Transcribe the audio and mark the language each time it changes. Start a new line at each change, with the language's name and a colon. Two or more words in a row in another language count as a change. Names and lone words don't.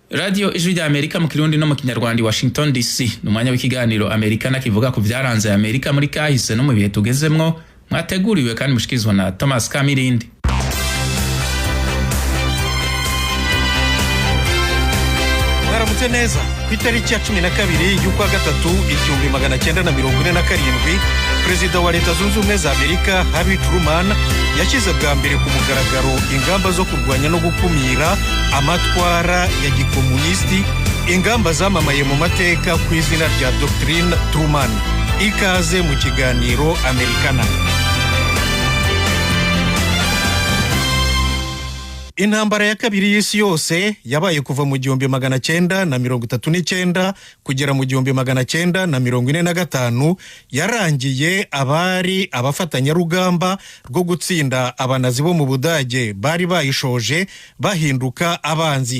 Rundi: Radio Ijwi rya Amerika mu Kirundi no mu Kinyarwanda Washington DC numwanya w'ikiganiro Amerika nakivuga ku vyaranze Amerika muri kahise no mu bihe tugezemwo mwateguriwe kandi mushikizwa na Thomas Kamirindi.
Kinyarwanda: Mwaramutse neza ku itariki ya 12 y'ukwa gatatu 1947 Perezida wa Leta Zunze Ubumwe za Amerika Harry Truman yashyize bwa mbere ku mugaragaro ingamba zo kurwanya no gukumira amatwara ya gikomunisti, ingamba zamamaye mu mateka ku izina rya Doctrine Truman. Ikaze mu kiganiro Amerikana. Intambara ya kabiri y'isi yose yabaye kuva mu 1939 kugera mu 1945 yarangiye abari abafatanyarugamba rwo gutsinda abanazi bo mu Budage bari bayishoje bahinduka abanzi.